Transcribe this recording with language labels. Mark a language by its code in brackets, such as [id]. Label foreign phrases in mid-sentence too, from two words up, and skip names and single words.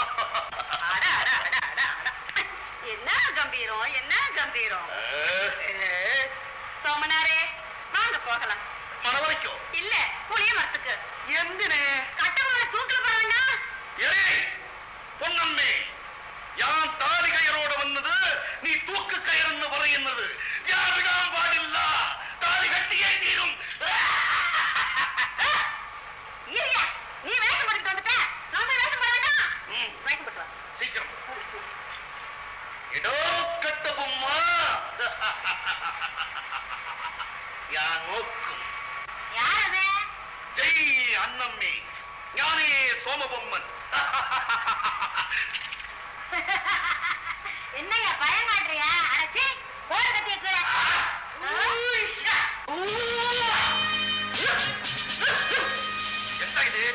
[ta] என்ன கம்பீரம், என்ன கம்பீரம். சோமனாரே வாங்க போகலாம். மனவரைக்கும் இல்ல, புளிய மரத்துக்கு. [ml] എന്തിനെ? [ta] கட்டபொம்மனை தூக்கில போறாங்க. பொன்னம்மே, யான் தாலி கயிறோட வந்தது, நீ தூக்கு கயிறுன்னு പറയുന്നത്. [ml] ഞാൻ വിടാൻ പാടില്ല. താലി കെട്ടിയേ തീരും. [ta] நீ வேஷம் போட்டு வந்துட்ட, நம்ம வேஷம் போட வேண்டாம். வேஷம் போட்டு வா சீக்கிரம். [ml] എടോ കട്ടബൊമ്മ, ഞാൻ നോക്കും. [ta] யாரது? ஜெய் அன்னம்மே, ஞானே சோமபொம்மன். என்னையா பயம் காட்டுறியா? அடச்சி போற கத்திய கீழே. என்ன இது?